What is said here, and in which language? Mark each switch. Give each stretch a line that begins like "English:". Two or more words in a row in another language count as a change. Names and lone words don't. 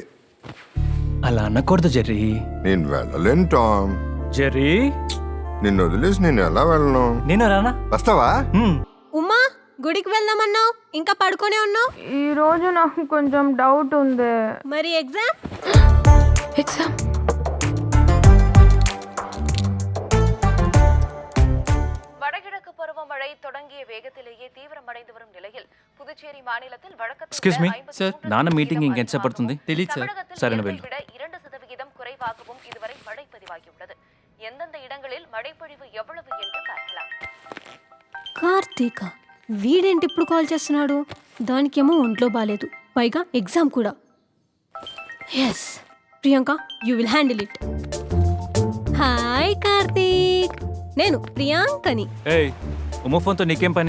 Telugu: అలా అనకూడదు జెర్రీ. నేను వెళ్ళలేను టామ్. జెర్రీ నిన్ను వదిలేసి నేను ఎలా వెళ్ళను? నేను రానా? వస్తావా? ఉమ్మా గుడికి వెళ్దామన్నావు, ఇంకా పడుకోనే ఉన్నావు. ఈ రోజు నాకు కొంచెం డౌట్ ఉంది. మరి ఎగ్జామ్? ఎగ్జామ్
Tamil: வடகிழக்கு பருவமழை தொடங்கிய வேகத்திலேயே தீவிரமடைந்து வரும் நிலையில் புதுச்சேரி மாநிலத்தில்
English: excuse me
Telugu: సార్, నాన్న మీటింగ్ ఇంకెంత పడుతుంది? తెలీదు సార్. సరే వెళ్ళు.
Tamil: 2% குறைவாகவும் இதுவரை மழை பதிவாகியுள்ளது. எந்தெந்த இடங்களில் மழைப்பொழிவு எவ்வளவு என்று பார்க்கலாம்.
Telugu: కార్తీక వీడేంటి ఇప్పుడు కాల్ చేస్తున్నాడు? దానికేమో ఒంట్లో బాలేదు, పైగా ఎగ్జామ్ కూడా.
English: yes Priyanka, you will handle it.
Telugu: హాయ్ కార్తీక్, నేను ప్రియాంకని. ఏయ్ ఉమ్మ ఫోన్తో నీకేం పని?